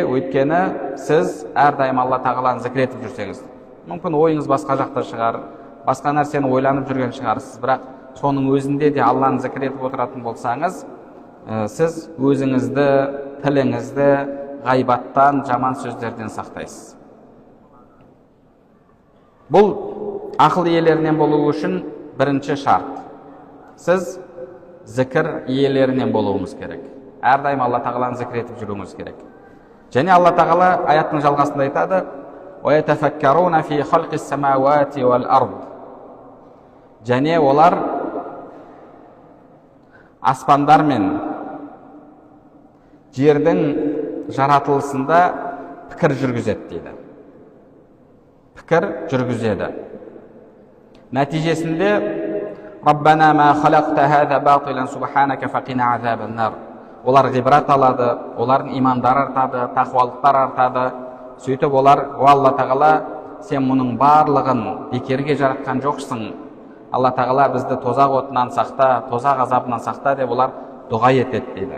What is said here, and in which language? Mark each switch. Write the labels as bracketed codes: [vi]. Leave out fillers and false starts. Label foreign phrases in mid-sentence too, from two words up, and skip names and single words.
[kk] Өйткені сіз әрдайым Алла тағаланы зікір етіп жүрсеңіз, мүмкін ойыңыз басқа жақта шығар, басқа нәрсені ойланып жүрген шығарсыз, бірақ соның өзінде де Алланы зікір етіп отыратын болсаңыз, сіз өзіңізді, тіліңізді ғайбаттан, жаман сөздерден сақтайсыз. Бұл ақыл иелерінен болу үшін бірінші шарт. Сіз зікір иелерінен болуыңыз керек. Әрдайым Алла тағаланы зікір етіп жүруіңіз керек. Және Алла тағала аяттың жалғасында айтады: [ar] وَيَتَفَكَّرُونَ فِي خَلْقِ السَّمَاوَاتِ وَالْأَرْضِ. [kk] Және олар аспандар мен жердің жаратылысында пікір жүргізеді дейді. Пікір жүргізеді. [ar] Нәтижесінде ربنا ما خلقت هذا باطلا سبحانك فقنا عذاب النار. [kk] Олар ғибрат алады, олардың имандары артады, тақуалықтар артады. Сөйтіп олар: "О Алла тағала, сен мұның барлығын бекерге жаратқан жоқсың. Алла тағала бізді тозақ отынан сақта, тозақ азабынан сақта" деп олар дұға етеді дейді.